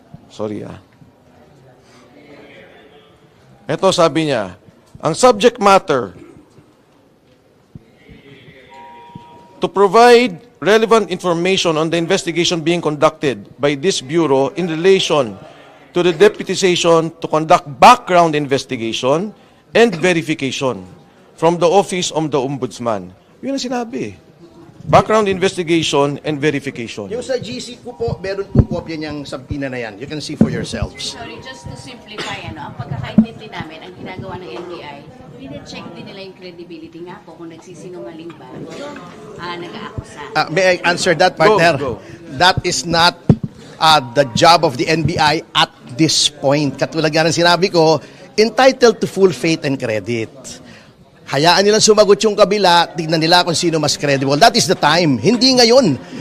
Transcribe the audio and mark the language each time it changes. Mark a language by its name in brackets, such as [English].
[English] Sorry [Filipino] Ito sabi niya, ang [English] subject matter to provide relevant information on the investigation being conducted by this bureau in relation to the deputization to conduct background investigation and verification from the Office of the Ombudsman. [Filipino] Yun ang sinabi. [English] Background investigation and verification. [Filipino] Yung sa GC ko po, meron po kopya niyang sabina na yan. [English] You can see for yourselves. Sorry, just to simplify, [Filipino] ang pagkakaintindi namin, ang ginagawa ng NBI, pina-check din nila yung credibility nga po kung nagsisinungaling ba yung nag-aakusa. [English] May I answer that, partner? Go. That is not the job of the NBI at this point. [Filipino] Katulad nga ng sinabi ko, [English] entitled to full faith and credit. [Filipino] Hayaan nilang sumagot yung kabila, tignan nila kung sino mas credible. [English] That is the time. [Filipino] Hindi ngayon.